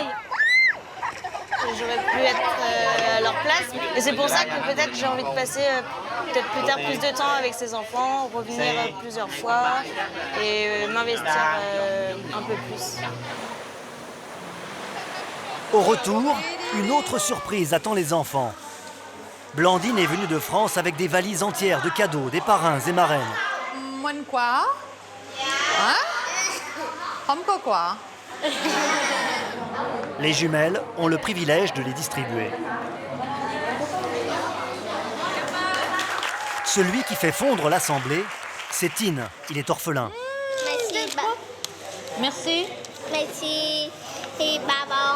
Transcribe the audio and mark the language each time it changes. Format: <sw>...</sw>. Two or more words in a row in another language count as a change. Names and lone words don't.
<fr>J'aurais pu être à leur place, et c'est pour ça que peut-être j'ai envie de passer peut-être plus tard plus de temps avec ces enfants, revenir plusieurs fois et m'investir un peu plus. Au retour, une autre surprise attend les enfants. Blandine est venue de France avec des valises entières de cadeaux, des parrains et marraines.</fr> <vi>Muốn quá. Hả? Không có quà.</vi> <fr>Les jumelles ont le privilège de les distribuer. Celui qui fait fondre l'assemblée, c'est Tine. Il est orphelin. Merci. Merci. Maman.</fr>